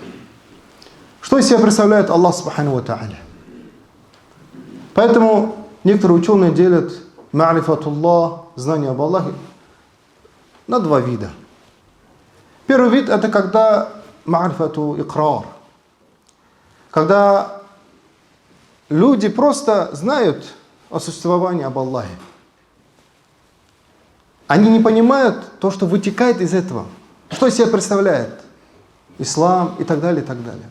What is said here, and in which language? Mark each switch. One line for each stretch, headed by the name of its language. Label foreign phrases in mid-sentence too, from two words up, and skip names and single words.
Russian: Что из себя представляет
Arabic: الله سبحانه وتعالى?
Russian: Поэтому некоторые ученые делят ма'рифатуллах, знание об Аллахе, на два вида. Первый вид — это когда
Arabic: معرفة إقرار,
Russian: когда люди просто знают о существовании об Аллахе. Они не понимают то, что вытекает из этого. Что из себя представляет ислам и так далее, и так далее.